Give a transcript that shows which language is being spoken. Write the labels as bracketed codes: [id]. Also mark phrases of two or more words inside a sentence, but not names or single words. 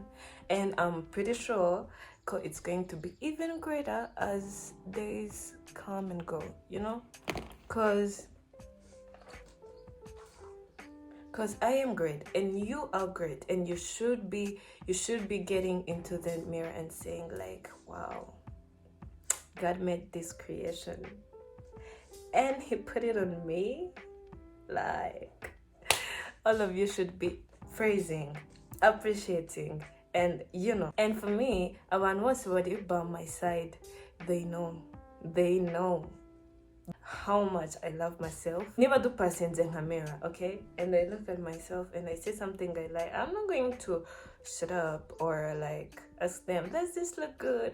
[en] And I'm pretty sure it's going to be even greater as days come and go, Cause I am great and you are great, and you should be getting into the mirror and saying like, wow, God made this creation and he put it on me. Like, all of you should be praising, appreciating, and and for me, [rw] abantu bose bari [en] by my side, they know how much I love myself. Never do passions in her mirror, okay? And I look at myself and I say something I like. I'm not going to shut up or like ask them, does this look good?